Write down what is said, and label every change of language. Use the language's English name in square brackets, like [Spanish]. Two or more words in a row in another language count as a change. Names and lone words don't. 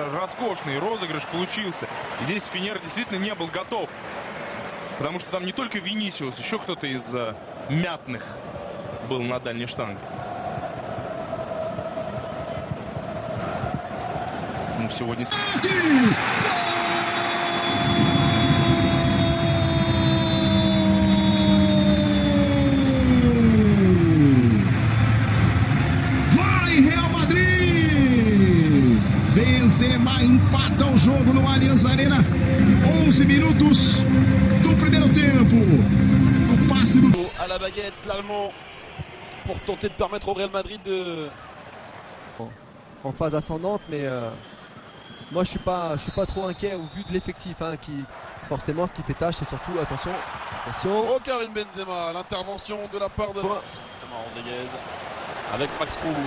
[Russian] Роскошный розыгрыш получился. Здесь Фенер действительно не был готов. Потому что там не только Винисиус, еще кто-то из мятных был на дальней штанге. Ну, сегодня... [Portuguese] Vai, Real Madrid! Benzema empata o jogo no Allianz Arena. 11 minutos do primeiro tempo. O passe do... [French] À la baguette, l'Allemand, pour tenter de permettre au Real Madrid de... En phase ascendante, mais moi je suis pas trop inquiet au vu de l'effectif qui forcément ce qui fait tâche, c'est surtout attention. Oh, Karim Benzema, l'intervention de la part de justement Rodriguez avec Max Cruz.